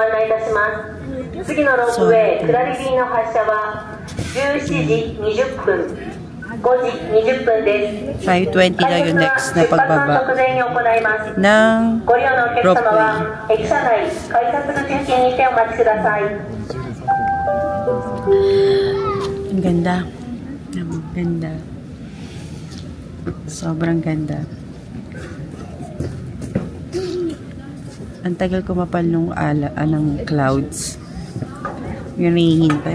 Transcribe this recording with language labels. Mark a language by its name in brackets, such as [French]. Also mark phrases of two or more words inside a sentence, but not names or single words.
[Japanese] 次のロープウェイ下り便の発車は17時20分5時20分です。 [Filipino] 5:20 na yung next na pagbaba ng rope way. [Japanese] 駅舎内改札口付近にてお待ちください。 [Filipino] Ang ganda. Ang ganda. Sobrang ganda. Ang tagal kumapal nung ng clouds. Yung nahihintay.